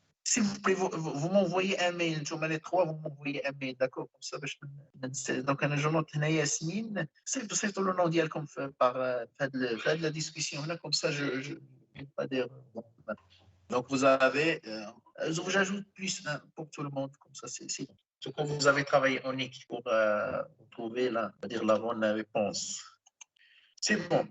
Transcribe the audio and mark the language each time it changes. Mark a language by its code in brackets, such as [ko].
[fr] S'il vous plaît, vous m'envoyez un mail. انتم les trois, vous m'envoyez un mail, d'accord? Comme ça [ar] باش ما ننساش. Donc انا جو نوت هنا ياسمين. صيفطوا لو نون ديالكم في هاد [fr] la discussion [ar] هنا, [fr] comme ça je n'ai pas d'erreur. Donc vous avez, j'ajoute plus un pour tout le monde, comme ça c'est bon. Ce que vous avez travaillé en équipe pour trouver la bonne réponse. C'est bon.